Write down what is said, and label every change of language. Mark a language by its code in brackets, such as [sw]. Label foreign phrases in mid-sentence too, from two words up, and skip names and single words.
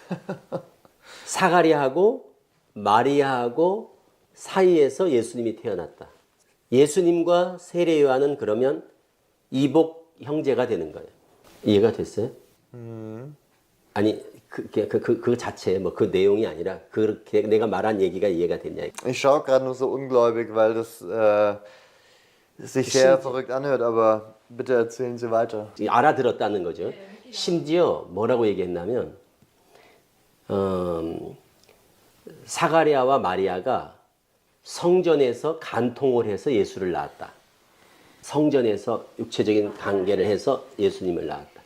[ko] 사가랴하고 마리아하고 사이에서 예수님이 태어났다. 예수님과 세례요한은 그러면 이복 형제가 되는 거예요. 이해가 됐어요? 아니 그 자체 뭐 그 내용이 아니라 그렇게 내가 말한 얘기가 이해가 됐냐? [de] ich schaue gerade nur so ungläubig, weil das sich sehr verrückt anhört, aber bitte erzählen Sie weiter. [ko] 알아들었다는 거죠. 심지어 뭐라고 얘기했냐면 사가랴와 마리아가 성전에서 간통을 해서 예수를 낳았다. 성전에서 육체적인 관계를 해서 예수님을 낳았다.